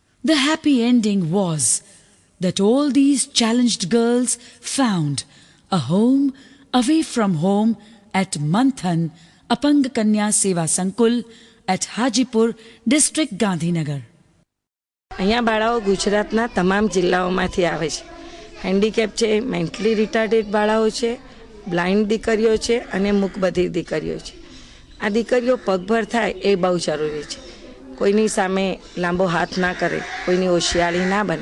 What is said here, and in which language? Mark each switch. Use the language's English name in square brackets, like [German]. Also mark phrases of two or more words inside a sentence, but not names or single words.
[English] The happy ending was that all these challenged girls found a home away from home at Manthan Apang Kanya Seva Sankul at Hajipur district, Gandhinagar. [Gujarati] અહીંયા બાળાઓ ગુજરાતના તમામ જિલ્લાઓમાંથી આવે છે. હેન્ડીકેપ છે, [English] mentally retarded [Gujarati] બાળાઓ છે, બ્લાઇન્ડ દીકરીઓ છે અને મૂકબધિર દીકરીઓ છે. આ દીકરીઓ પગભર થાય એ બહુ જરૂરી છે. કોઈની સામે લાંબો હાથ ના કરે, કોઈની હોશિયારી ના બને.